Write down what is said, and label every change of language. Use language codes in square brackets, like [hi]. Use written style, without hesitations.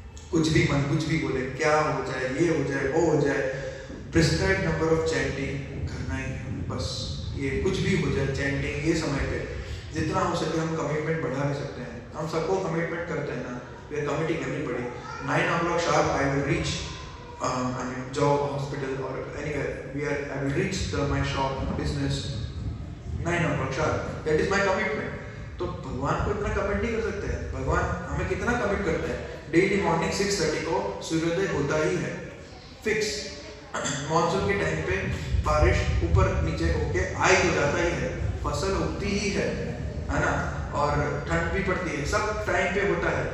[hi] कुछ भी मन कुछ भी बोले, क्या हो जाए, ये हो जाए, वो हो जाए, प्रिस्क्राइब्ड नंबर ऑफ चैंटिंग करना ही है बस. ये कुछ भी हो जाए चैंटिंग, ये समय पे जितना हो सके हम कमिटमेंट बढ़ा भी सकते हैं. हम सबको कमिटमेंट करते हैं ना, [en] We are committing everybody. 9 o'clock sharp I will reach job, hospital or anywhere. I will reach my shop, business 9 o'clock sharp. That is my commitment. [hi] तो भगवान को इतना कमिट नहीं कर सकते हैं. भगवान हमें कितना कमिट करते हैं? डेली मॉर्निंग 6:30 को सूर्योदय होता ही है, फिक्स. मॉनसून के टाइम पे बारिश ऊपर नीचे होके आ ही हो जाता ही है, फसल उगती ही है ना, और ठंड भी पड़ती है, सब टाइम पे होता है.